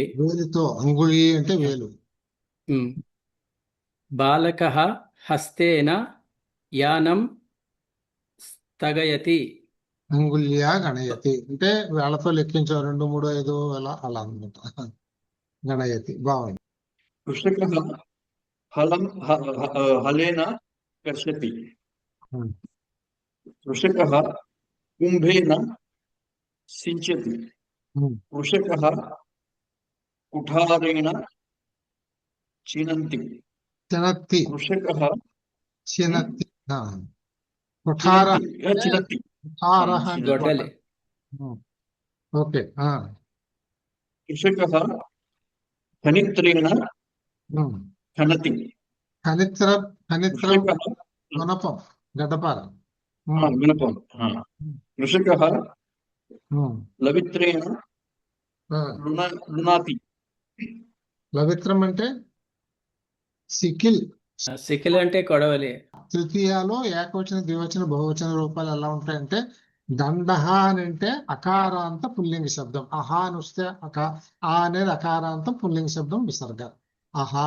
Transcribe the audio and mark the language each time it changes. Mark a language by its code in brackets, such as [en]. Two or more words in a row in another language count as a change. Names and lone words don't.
[te] వేలుతో అంగుళి అంటే వేలు. [sa] ఉమ్. బాలకः హస్తేన యానం స్థగయతి అంగుళ్యా గణయతి [te] అంటే వేళ్లతో లెక్కించావు 2, 3, 5 అలా అలా అనమాట. గణయతి బాగుంది. [sa] कृषकः हलेन कर्षति Hmm. कृषकः कुम्भेन सिञ्चति Hmm. कृषकः कुठारेण चिनन्ति చినత్తి कृषकः చినత్తి కుఠార चिनति [te] కుఠార అంటే గొడ్డలి ఓకే. [sa] कृषकः खनित्रेण खनति ఖనిత్రం ఖనిత్రం कृषकः [te] గుణపం గడ్డపార. [sa] विनपं कृषकः लवित्रेण लुनाति [te] లవిత్రం అంటే సికిల్. సికిల్ అంటే కొడవలి. తృతీయలో ఏకవచన ద్వివచన బహువచన రూపాలు ఎలా ఉంటాయంటే దండహ అని అంటే అకారాంత పుల్లింగ శబ్దం. అహా అని వస్తే ఆ అనేది అకారాంతం పుల్లింగ శబ్దం విసర్గ అహా.